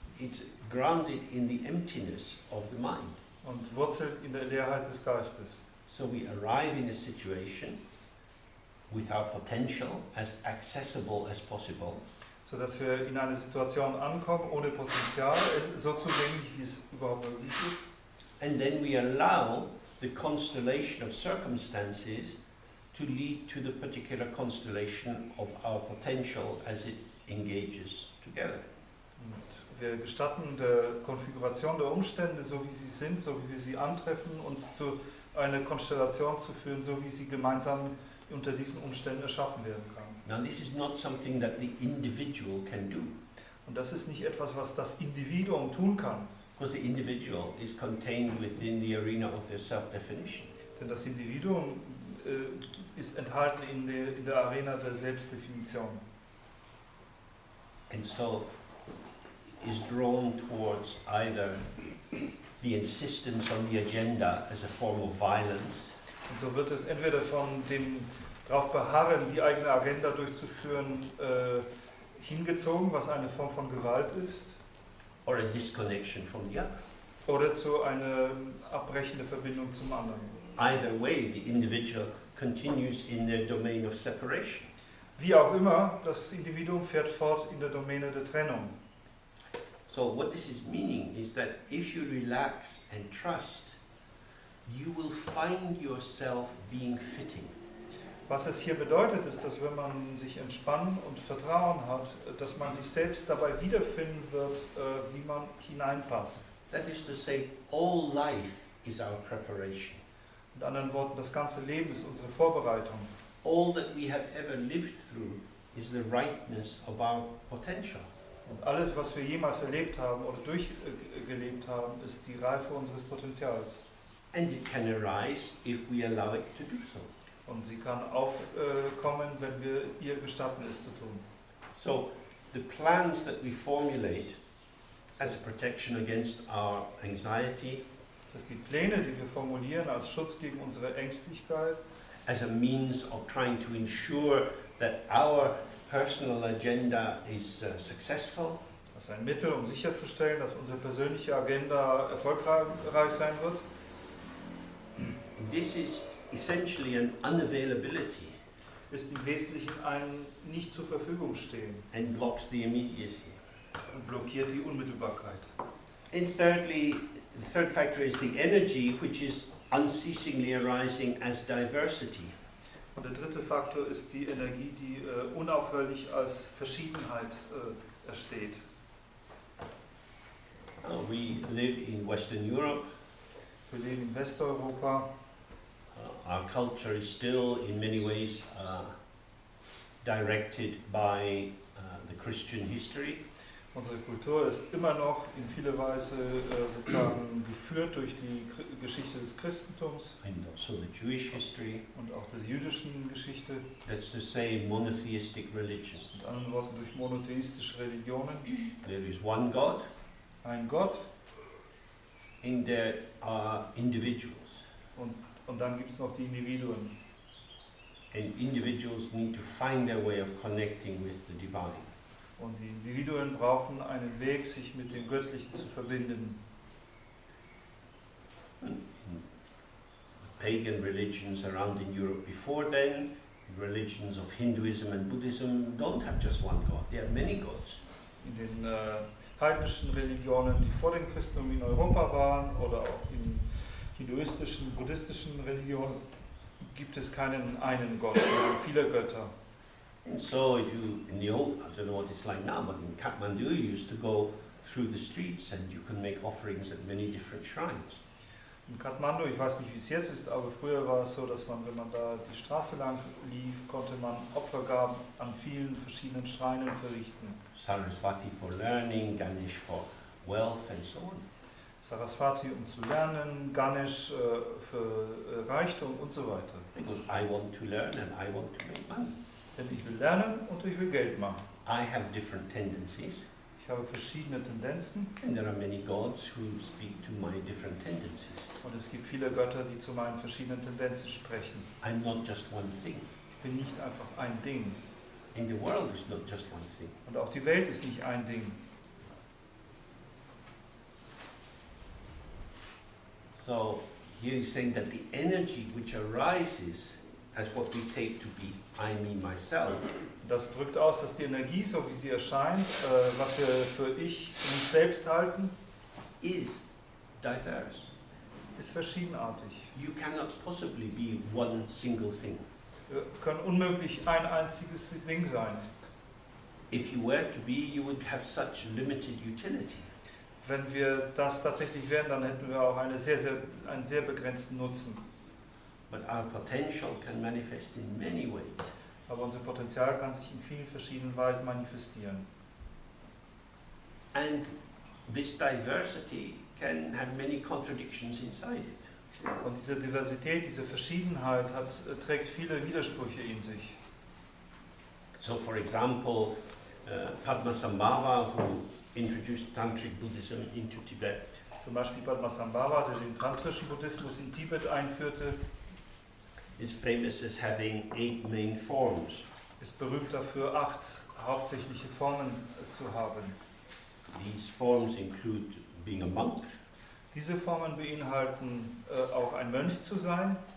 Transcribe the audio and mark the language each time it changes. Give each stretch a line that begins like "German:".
English: It's grounded in the emptiness of the mind.
German: und wurzelt in der Leerheit des Geistes.
English: So we arrive in a situation with our potential as accessible as possible,
German: So dass wir in eine Situation ankommen, ohne Potenzial, so zugänglich wie es überhaupt möglich ist.
English: and then we allow the constellation of circumstances to lead to the particular constellation of our potential as it engages together.
German: Und wir gestatten der Konfiguration der Umstände, so wie sie sind, so wie wir sie antreffen, uns zu einer Konstellation zu führen, so wie sie gemeinsam unter diesen Umständen erschaffen werden kann.
English: Now this is not something that the individual can do,
German: Und das ist nicht etwas, was das Individuum tun kann,
English: because the individual is contained within the arena of their self-definition.
German: denn das Individuum ist enthalten in der Arena der Selbstdefinition.
English: And so is drawn towards either the insistence on the agenda as a form of violence,
German: Und so wird es entweder von dem darauf beharren, die eigene Agenda durchzuführen, hingezogen, was eine Form von Gewalt ist,
English: or a disconnection from the other.
German: oder zu einer abbrechenden Verbindung zum anderen.
English: Either way, the individual continues in their domain of separation.
German: Wie auch immer, das Individuum fährt fort in der Domäne der Trennung.
English: So what this is meaning is that if you relax and trust, you will find yourself being fitting.
German: Was es hier bedeutet, ist, dass wenn man sich entspannen und Vertrauen hat, dass man sich selbst dabei wiederfinden wird, wie man hineinpasst.
English: That is to say, all life is our preparation.
German: Mit anderen Worten, das ganze Leben ist unsere Vorbereitung.
English: All that we have ever lived through is the rightness of our potential.
German: Und alles, was wir jemals erlebt haben oder durchgelebt haben, ist die Reife unseres Potenzials.
English: And it can arise if we allow it to do so.
German: Und sie kann aufkommen, wenn wir ihr gestatten, es zu tun.
English: So the plans that we formulate as a protection against our anxiety,
German: Das heißt, die Pläne, die wir formulieren als Schutz gegen unsere Ängstlichkeit,
English: as a means of trying to ensure that our personal agenda is successful,
German: das ist ein Mittel, um sicherzustellen, dass unsere persönliche Agenda erfolgreich sein wird.
English: this is essentially an unavailability
German: Ist im Wesentlichen ein nicht zur Verfügung stehen
English: and blocks the immediacy.
German: und blockiert die Unmittelbarkeit.
English: And thirdly, the third factor is the energy, which is unceasingly arising as diversity.
German: Und der dritte Faktor ist die Energie, die unaufhörlich als Verschiedenheit ersteht.
English: We live in Western Europe.
German: Wir leben in Westeuropa.
English: Our culture is still in many ways directed by the Christian history.
German: Unsere Kultur ist immer noch in vieler Weise sozusagen geführt durch die Geschichte des Christentums
English: And also the Jewish history,
German: und auch der jüdischen Geschichte,
English: that's to say monotheistic religion.
German: mit anderen Worten durch monotheistische Religionen.
English: There is one God,
German: Ein Gott
English: and there are individuals.
German: und dann gibt es noch die Individuen.
English: And individuals need to find their way of connecting with the divine.
German: Und die Individuen brauchen einen Weg, sich mit dem Göttlichen zu verbinden.
English: Pagan religions around in Europe before then, religions of Hinduism and Buddhism, don't have just one God, they have many gods.
German: In den heidnischen Religionen, die vor dem Christentum in Europa waren, oder auch in hinduistischen, buddhistischen Religionen, gibt es keinen einen Gott, sondern viele Götter.
English: And so if you, in the old, I don't know what it's like now, but in Kathmandu you used to go through the streets and you can make offerings at many different shrines.
German: In Kathmandu, ich weiß nicht, wie es jetzt ist, aber früher war es so, dass man, wenn man da die Straße lang lief, konnte man Opfergaben an vielen verschiedenen Schreinen verrichten.
English: Saraswati for learning, Ganesh for wealth and so on.
German: Saraswati, um zu lernen, Ganesh für Reichtum und so weiter.
English: Because I want to learn and I want to make money.
German: Denn ich will lernen und ich will Geld machen.
English: I have different tendencies,
German: Ich habe verschiedene Tendenzen
English: and there are many gods who speak to my different tendencies.
German: und es gibt viele Götter, die zu meinen verschiedenen Tendenzen sprechen.
English: I'm not just one thing,
German: Ich bin nicht einfach ein Ding.
English: and the world is not just one thing.
German: Und auch die Welt ist nicht ein Ding.
English: So here he's saying that the energy which arises as what we take to be I, me, myself,
German: Das drückt aus, dass die Energie, so wie sie erscheint, was wir für ich, uns selbst halten,
English: is diverse.
German: ist verschiedenartig.
English: You cannot possibly be one single thing.
German: Wir können unmöglich ein einziges Ding sein.
English: If you were to be, you would have such limited utility.
German: Wenn wir das tatsächlich wären, dann hätten wir auch einen sehr begrenzten Nutzen.
English: But our potential can manifest in many ways.
German: Aber unser Potenzial kann sich in vielen verschiedenen Weisen manifestieren.
English: And this diversity can have many contradictions inside it.
German: Und diese Diversität, diese Verschiedenheit trägt viele Widersprüche in sich.
English: So for example, Padmasambhava, who introduced Tantric Buddhism into Tibet,
German: Zum Beispiel Padmasambhava, der den tantrischen Buddhismus in Tibet einführte,
English: is famous as having 8 main forms.
German: ist berühmt dafür, 8 hauptsächliche Formen zu haben.
English: These forms include being a monk,
German: Diese Formen beinhalten auch ein Mönch zu sein,